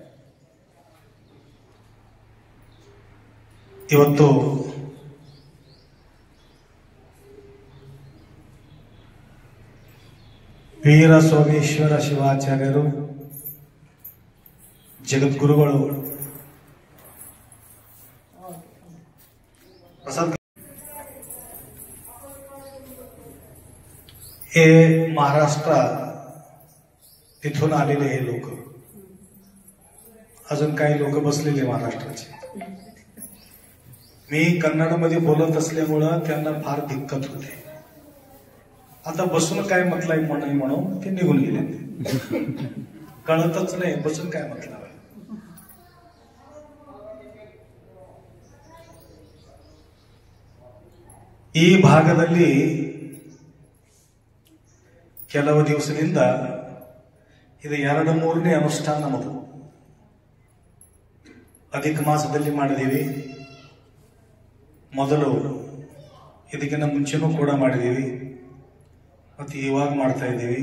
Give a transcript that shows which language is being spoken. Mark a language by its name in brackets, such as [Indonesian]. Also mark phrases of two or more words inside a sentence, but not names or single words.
[Kannada] ಇವತ್ತು ವೀರ ಸೋಮೇಶ್ವರ ಶಿವಾಚಾರ್ಯರು ಜಗದ್ಗುರುಗಳು [Marathi] हे महाराष्ट्र तिथून आलेले हे लोक, अजून काही लोक बसलेले महाराष्ट्राचे. मी कन्नडमध्ये बोलत असल्यामुळं त्यांना फार दिक्कत होते. आता बसून काय म्हटलंय म्हणून ते निघून गेले. कळतच नाही बसून काय म्हटलं. [Kannada] ಈ ಭಾಗದಲ್ಲಿ ಕೆಲವು ದಿವಸದಿಂದ ಇದು 2-3ನೇ ಅನುಷ್ಠಾನ ನಮ್ಮದು. ಅಧಿಕ ಮಾಸದಲ್ಲಿ ಮಾಡಿದೀವಿ, ಮೊದಲು ಇದಕ್ಕಿಂತ ಮುಂಚೆನೂ ಕೂಡ ಮಾಡಿದೀವಿ, ಮತ್ತೆ ಇವಾಗ ಮಾಡ್ತಾ ಇದ್ದೀವಿ.